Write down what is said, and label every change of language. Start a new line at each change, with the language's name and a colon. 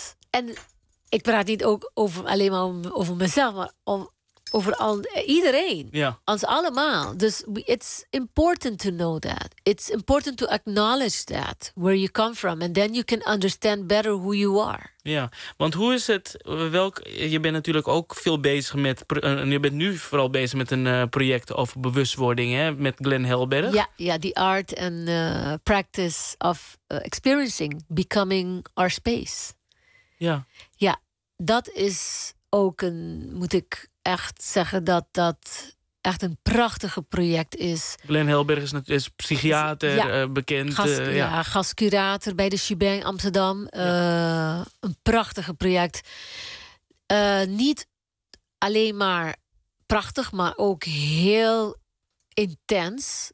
Dutch: En ik praat niet ook alleen maar over mezelf, maar over iedereen. Ja. Als allemaal.
English: Dus it's important to know that. It's important to acknowledge that, where you come from. And then you can understand better who you are.
Dutch: Ja, want hoe is het? Je bent natuurlijk ook veel bezig met. Je bent nu vooral bezig met een project over bewustwording, hè? Met Glenn Helberg.
English: Ja, the art and practice of experiencing, becoming our space.
Dutch: Ja. Ja, dat is ook een. Moet ik echt zeggen dat dat echt een prachtige project is. Glenn Helberg is psychiater, bekend. Gastcurator bij de Shebang Amsterdam. Ja. Een prachtige project. Niet alleen maar prachtig, maar ook heel intens.